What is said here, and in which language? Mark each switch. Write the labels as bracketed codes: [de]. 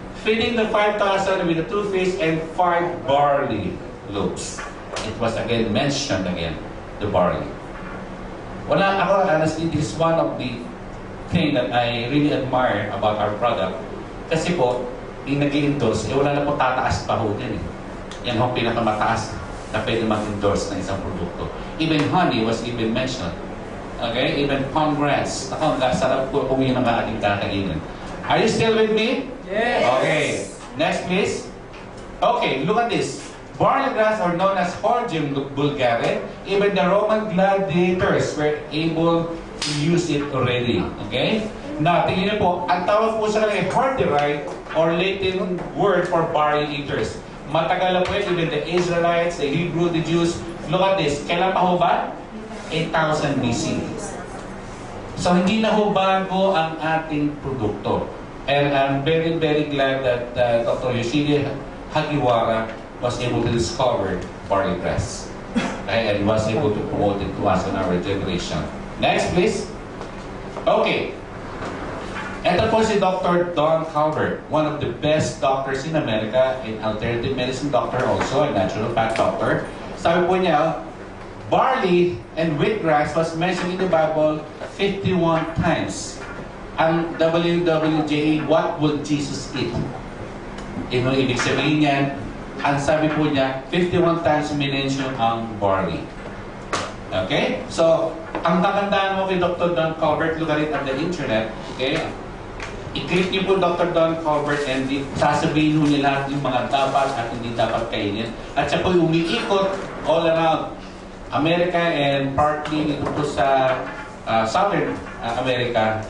[en] Feeding the 5,000 with the 2 fish and 5 barley loaves. It was again mentioned again, the barley. [tl] Wala ako, [en] honestly, this is one of the thing that I really admire about our product. [tl] Kasi po, yung nag-i-endorse, wala na po tataas pa ho din eh. Yan ho pinakamataas na pwede mag-endorse ng isang produkto. [en] Even honey was even mentioned. Okay? Even congrats. [tl] Ako, sarap po kung yun ang ating kakainin. [en] Are you still with me? Yes. Okay. Next, please. Okay, look at this. Barley grass are known as Hordeum vulgare. Even the Roman gladiators were able to use it already. [tl] Okay? Now, tingnan niyo po, ang tawag po sa kanila Horderai [en] or Latin word for barley eaters. [tl] Matagal na po yun, [en] even the Israelites, the Hebrew, the Jews. Look at this. [tl] Kailan pa ho ba? [en] 8,000 BC. [tl] So, hindi na ho bago ang ating produkto. [en] And I'm very, very glad that Dr. Yoshide Hagiwara was able to discover barley grass. Okay, and was able to promote it to us in our generation. Next, please. Okay. [tl] Ito po si [en] Dr. Don Calvert, one of the best doctors in America, an alternative medicine doctor also, a natural path doctor. [tl] Sabi po niya, barley and wheatgrass [en] was mentioned in the Bible 51 times. Ang WWJA, what will Jesus eat? [tl] Ino ibig sabihin niyan, ang sabi po niya, 51 times minention ang barley. Okay? So, ang kakandaan mo kay Dr. [en] Don Calvert, look at it on the internet. [tl] Okay? I-click niyo po Dr. Don Calvert and sasabihin niyo lahat yung mga dapat at hindi dapat kainin. At siya po umiikot [en] all around America [tl] and partly dito po sa Southern America.